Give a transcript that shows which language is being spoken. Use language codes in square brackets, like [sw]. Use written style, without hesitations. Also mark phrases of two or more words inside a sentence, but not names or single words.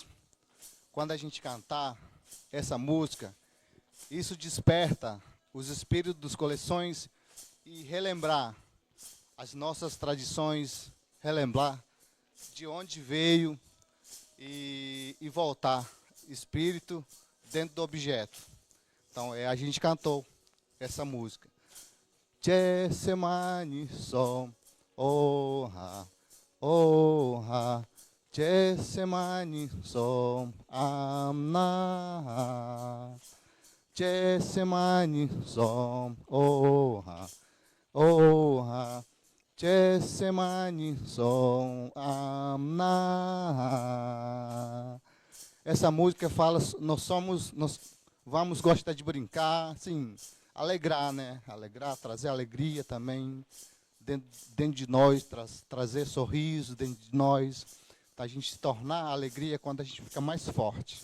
[pt] Quando a gente cantar essa música, isso desperta os espíritos das coleções e relembrar as nossas tradições, relembrar de onde veio e voltar espírito dentro do objeto. Então, a gente cantou essa música. Che semani som, oha, oha, che semani som, amna. Che semani som, oha, oha, che semani som, amna. Essa música fala, nós vamos gostar de brincar, assim, alegrar, né? Alegrar, trazer alegria também dentro de nós, trazer sorriso dentro de nós, para a gente se tornar a alegria quando a gente fica mais forte.